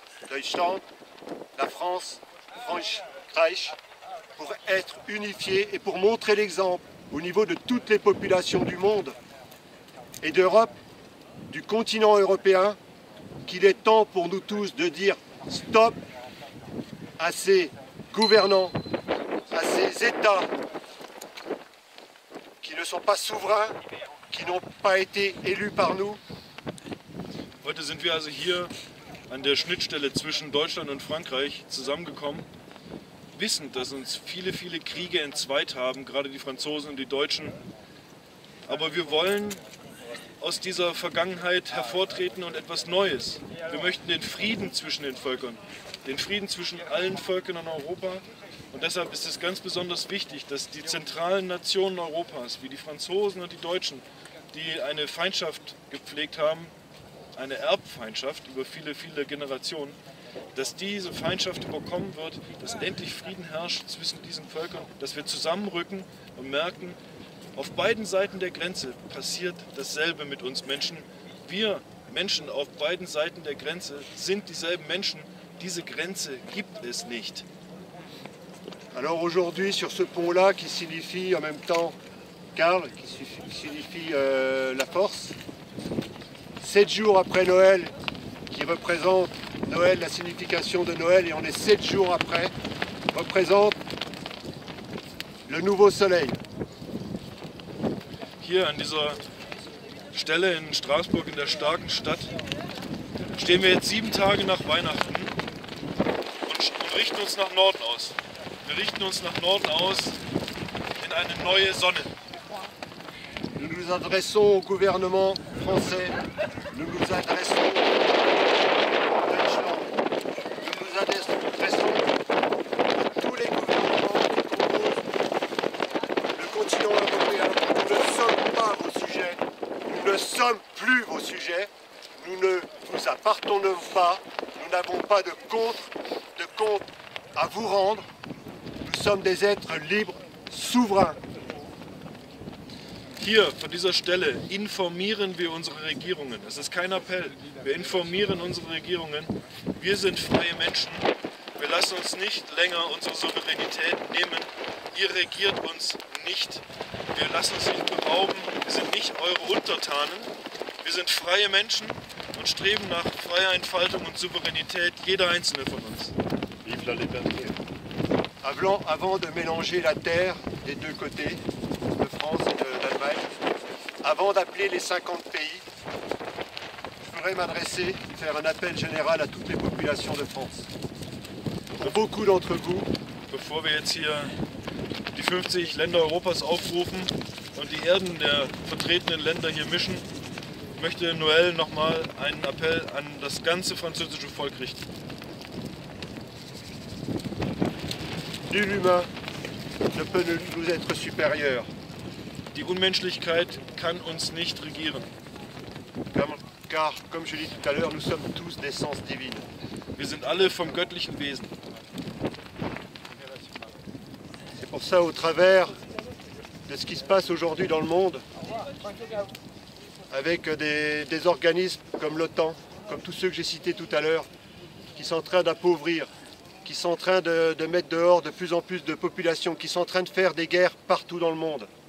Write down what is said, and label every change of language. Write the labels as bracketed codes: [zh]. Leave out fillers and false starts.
[fr] Deutschland, la France, Frankreich, pour être unifiés et pour montrer l'exemple au niveau de toutes les populations du monde et d'Europe, du continent européen, qu'il est temps pour nous tous de dire stop à ces gouvernants, à ces États qui ne sont pas souverains, qui n'ont pas été élus par nous. [de] Heute sind wir also hier an der Schnittstelle zwischen Deutschland und Frankreich zusammengekommen, wissend, dass uns viele Kriege entzweit haben, gerade die Franzosen und die Deutschen. Aber wir wollen aus dieser Vergangenheit hervortreten und etwas Neues. Wir möchten den Frieden zwischen den Völkern, den Frieden zwischen allen Völkern in Europa. Und deshalb ist es ganz besonders wichtig, dass die zentralen Nationen Europas, wie die Franzosen und die Deutschen, die eine Feindschaft gepflegt haben, eine Erbfeindschaft über viele Generationen, dass diese Feindschaft überkommen wird, dass endlich Frieden herrscht zwischen diesen Völkern, dass wir zusammenrücken und merken, auf beiden Seiten der Grenze passiert dasselbe mit uns Menschen. Wir Menschen auf beiden Seiten der Grenze sind dieselben Menschen. Diese Grenze gibt es nicht. [fr] Alors aujourd'hui, sur ce pont-là, qui signifie en même temps Karl, qui signifie la force, 7 jours après Noël, qui représente Noël, la signification de Noël, et on est 7 jours après, représente le nouveau soleil. [de] Hier an dieser Stelle in Straßburg, in der starken Stadt, stehen wir jetzt 7 Tage nach Weihnachten und richten uns nach Norden aus. Wir richten uns nach Norden aus in eine neue Sonne. [fr] Nous nous adressons au gouvernement français, nous nous adressons à Deutschland, nous nous adressons à tous les gouvernements qui composent le continent européen. Nous ne sommes pas vos sujets, nous ne sommes plus vos sujets, nous ne vous appartenons pas, nous n'avons pas de compte à vous rendre. Nous sommes des êtres libres, souverains. [de] Hier, von dieser Stelle, informieren wir unsere Regierungen. Das ist kein Appell. Wir informieren unsere Regierungen. Wir sind freie Menschen. Wir lassen uns nicht länger unsere Souveränität nehmen. Ihr regiert uns nicht. Wir lassen uns nicht berauben. Wir sind nicht eure Untertanen. Wir sind freie Menschen und streben nach freier Entfaltung und Souveränität, jeder einzelne von uns. [fr] Vive la liberté. Avant de mélanger la terre des 2 côtés, de France et d'Allemagne, avant d'appeler les 50 pays, je voudrais m'adresser, faire un appel général à toutes les populations de France. Pour beaucoup d'entre vous, [de] Bevor wir jetzt hier die 50 Länder Europas aufrufen und die Erden der vertretenen Länder hier mischen, möchte Noël nochmal einen Appell an das ganze französische Volk richten. [fr] nul humain ne peut nous être supérieur. [de] Die Unmenschlichkeit kann uns nicht regieren. [fr] Car, comme je l'ai dit tout à l'heure, nous sommes tous d'essence divine. [de] Wir sind alle vom göttlichen Wesen. [fr] C'est pour ça, au travers de ce qui se passe aujourd'hui dans le monde, avec des organismes comme l'OTAN, comme tous ceux que j'ai cités tout à l'heure, qui sont en train d'appauvrir, qui sont en train de mettre dehors de plus en plus de populations, qui sont en train de faire des guerres partout dans le monde.